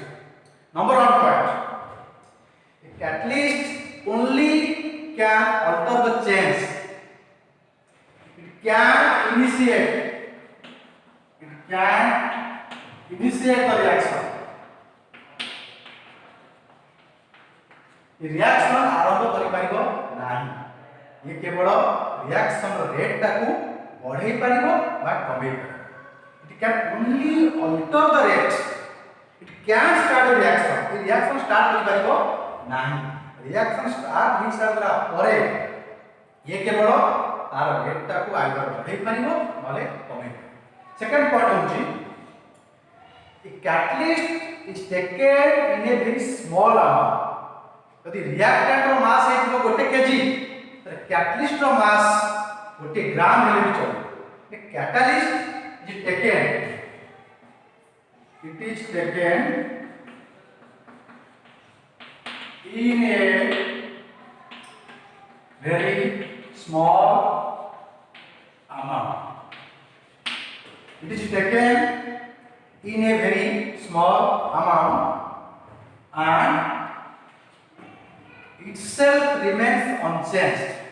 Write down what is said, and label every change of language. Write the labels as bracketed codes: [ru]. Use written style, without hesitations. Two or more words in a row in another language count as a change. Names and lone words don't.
[en] Number 1 point. A catalyst only can alter the change. It can initiate the reaction. [or] ଏ ରିଏକ୍ସନ ଆରମ୍ଭ କରି ପରିବୋ ନାହିଁ. ଏ କେବଳ [en] reaction rate [or] ଟାକୁ ବଢ଼ାଇ ପରିବୋ ବା କମେ ପରିବୋ. [en] It can only alter the rate. It can start a reaction. The reaction start [or] କରି ପରିବୋ ନାହିଁ. [en] Reaction start [or] ହୋ ସାରା ପରେ ଏ କେବଳ ତାର ରେଟ ଟାକୁ ଆଇଦର ବଢ଼ାଇ ପରିବୋ ନଲେ କମେ. [en] second point होची a catalyst is taken in a very small amount. [or] ଯଦି ରିଏକ୍ଟେଣ୍ଟ ରୋ ମାସ ହେତିବୋ ଗୋଟେ କେଜି ତ କ୍ୟାଟାଲିଷ୍ଟ ରୋ ମାସ ଗୋଟେ ଗ୍ରାମ ହେଲେ ଭି ଚଲେ. [en] A catalyst is taken in a very small amount. It is taken in a very small amount and itself remains unchanged.